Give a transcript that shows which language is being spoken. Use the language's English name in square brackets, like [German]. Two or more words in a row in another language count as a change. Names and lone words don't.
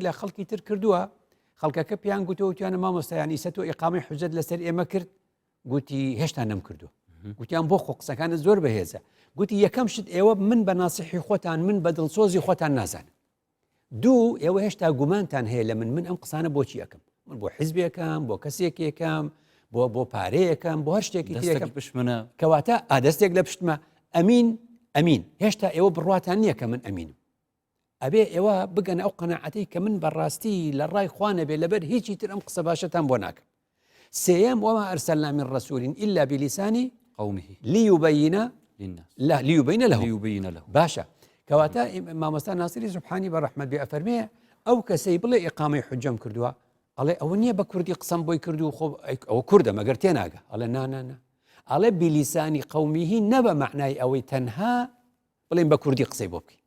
[Central Kurdish] لە خەڵکی تر کردووە خەڵکەکە پیان گوتووتیانە مامۆستایانی سە تۆ ئیقامەی حوجەت لەسەر ئێمە کرد گوتی هێشتا نەم کردو گوتیان بۆ خۆ قسەکانت زۆر بەهێزە گوتی یەکەم شت ئێوە من بە ناسیحی خۆتان من بە دڵسۆزی خۆتان نازانم دوو ئێوە هێشتا گومانتان هەیە لە من ئەم قسانە بۆچی یەکەم من بۆ حیزبێکم بۆ کەسێکێکم بۆ پارەیەکەم بۆ هەر شتێکی تێکم پشمنە کەواتە ئادەستێک لە پشتمە ئەمین هێشتا ئێوە بڕواتان نییە کە من ئەمینم ئەبێ ئێوە بگەن ئەو قەناعەتی کە من بەڕاستی لە ڕای خوانە بێ لەبەر هیچی تر ئەم قسە باشەتان بۆ ناکەم سێیەم [Arabic] وما ئەرسەلنا من ڕەسوول إلا بلیسانی قومه ليبين له [Central Kurdish] باشە کەواتە مامۆستا ناسیری سوبحانی بەڕەحمەت بێ ئەفەرمێ ئەو کەسەی بڵێ ئیقامەی حوجەم کردووە ئەڵێ ئەوە نییە بە کوردی قسەم بۆی کردو خۆ ئەوە کوردە مەگەر تێناگە ئەڵێ نانانە ئەڵێ [Arabic] بلیسانی قومیهی [Central Kurdish] نەبە معنای ئەوەی تەنها بڵێن بە کوردی قسەی بۆ بکەین